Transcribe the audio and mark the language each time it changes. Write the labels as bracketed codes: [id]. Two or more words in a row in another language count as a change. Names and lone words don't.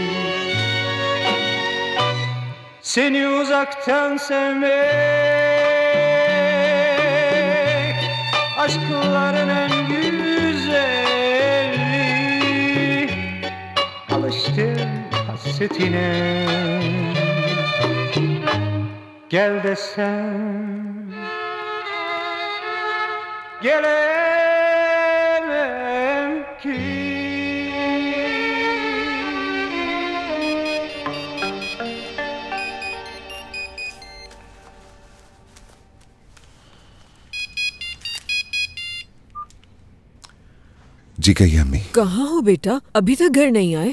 [tr] Seni uzaktan sevmek aşkların en güzeli. Alıştım hasretine gel desem gelemem ki. [hi] जी कहिए अम्मी। कहाँ हो बेटा? अभी तक घर नहीं आए?